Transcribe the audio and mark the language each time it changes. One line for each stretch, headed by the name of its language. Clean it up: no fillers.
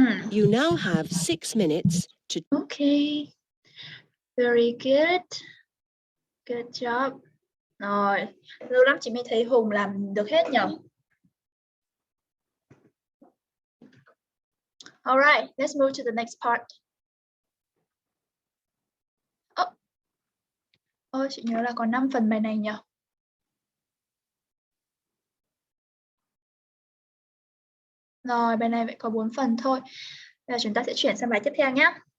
English: You now have 6 minutes to... Okay. Very good. Good job.
Vietnamese: Rồi, lâu lắm chị mới thấy Hùng làm được hết nhở.
English: Alright, let's move to the next part.
Vietnamese: Chị nhớ là còn 5 phần bài này nhở. Rồi, bài này vậy có 4 phần thôi. Bây giờ chúng ta sẽ chuyển sang bài tiếp theo nhé.